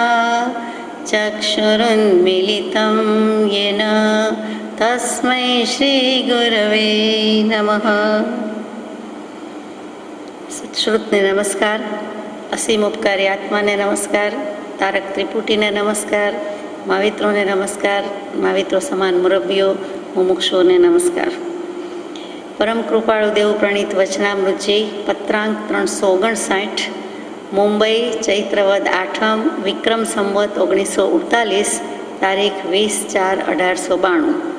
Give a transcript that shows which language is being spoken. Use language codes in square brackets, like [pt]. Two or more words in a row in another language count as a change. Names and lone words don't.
[sa] चक्षुरुन्मीलितं येन तस्मै श्री गुरवे नमः। [gu] સત્શ્રુતને નમસ્કાર, અસીમ ઉપકારી આત્માને નમસ્કાર, તારક ત્રિપુટીને નમસ્કાર, માવિત્રોને નમસ્કાર, माविત્રો સમાન મુરબ્બીઓ મુમુક્ષુઓને નમસ્કાર। પરમ કૃપાળુ દેવ પ્રણીત વચનામૃતજી પત્રાંક 359, મુંબઈ, ચૈત્રવદ આઠમ, વિક્રમ સંવત 1948, તારીખ 20/4/1892।